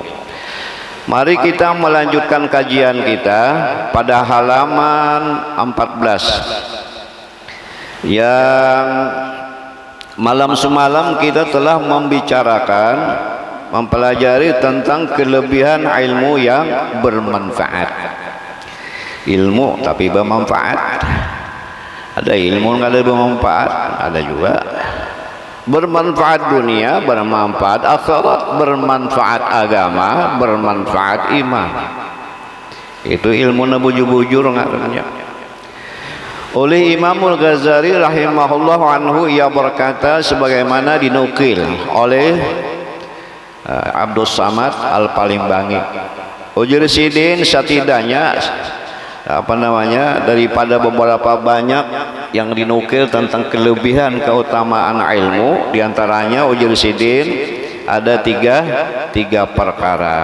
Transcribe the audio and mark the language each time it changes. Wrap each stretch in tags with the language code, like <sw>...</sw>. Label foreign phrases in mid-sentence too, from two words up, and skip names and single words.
<id>Mari kita melanjutkan kajian kita pada halaman 14 yang malam semalam kita telah membicarakan, mempelajari tentang kelebihan ilmu yang bermanfaat. Ilmu tapi bermanfaat. Ada ilmu nggak ada bermanfaat, ada juga. Bermanfaat dunia, bermanfaat akhirat, bermanfaat agama, bermanfaat iman.</id> <bjn>Itu ilmu bujur-bujur ngarannya.</bjn> <id>Oleh Imamul Ghazali</id> <ar>رحمه الله عنه,</ar> <id>ia berkata sebagaimana dinukil oleh Abdul Samad Al-Palimbangi, Ujur Sidin setidaknya daripada beberapa banyak yang dinukil tentang kelebihan keutamaan ilmu, diantaranya Ujur Sidin ada tiga perkara.</id>